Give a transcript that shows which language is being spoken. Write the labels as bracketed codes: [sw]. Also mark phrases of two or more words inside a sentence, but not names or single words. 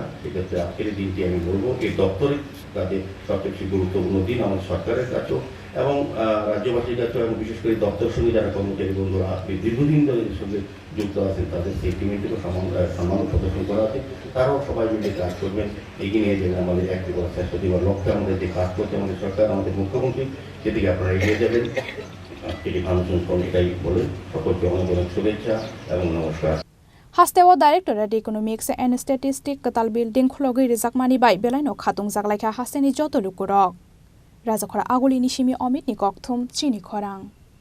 [bn] সেক্ষেত্রে আজকের দিনটি আমি বলবো এই দপ্তরের কাজে সবচেয়ে বেশি গুরুত্বপূর্ণ দিন আমাদের সরকারের কাছেও এবং রাজ্যবাসীর কাছেও, এবং বিশেষ করে দপ্তরের সঙ্গে যারা কর্মচারী বন্ধুরা দীর্ঘদিন ধরে এর সঙ্গে যুক্ত আছেন তাদের সেই টিমেটিকেও সম্মান প্রদর্শন করা আছে। তারাও সবাই মিলে কাজ করবেন, এগিয়ে নিয়ে যাবেন আমাদের একটি করা চেষ্টা দেওয়ার লক্ষ্যে। আমাদের যে কাজ করছে আমাদের সরকার, আমাদের মুখ্যমন্ত্রী, সেদিকে আপনারা এগিয়ে যাবেন। এটি ফাউন্ডেশন এটাই বলে সকলকে অনেক অনেক শুভেচ্ছা এবং নমস্কার। [trp] Hastewa Directorate Economics and Statistics Katal Building Khulogui Rizakmani Bai Belaino Khatung Zaklaika Hasteni Joto Lukurok Rajakora Aguli Nishimi Omit Nikok Thum Chini Khorang